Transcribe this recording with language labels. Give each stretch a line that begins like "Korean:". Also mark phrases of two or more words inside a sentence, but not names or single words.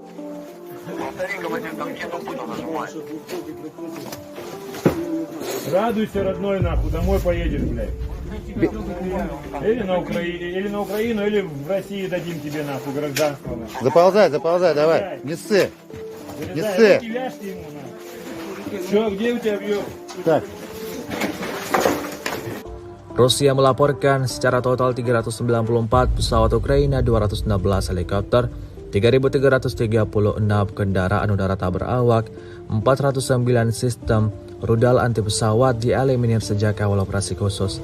Russian: Радуйся, родной, нахуй, домой поедешь, блядь. Или на Украину, или в России дадим тебе, нахуй, гражданство, нахуй. Заползай, давай. Не ссы. Залезай, руки вяжьте ему, нахуй. Что, где у тебя бьет? Так.
Indonesian: Rusia melaporkan secara total 394 pesawat Ukraina, 216 helikopter, 3.336 kendaraan udara tak berawak, 409 sistem rudal anti pesawat dieliminir sejak awal operasi khusus.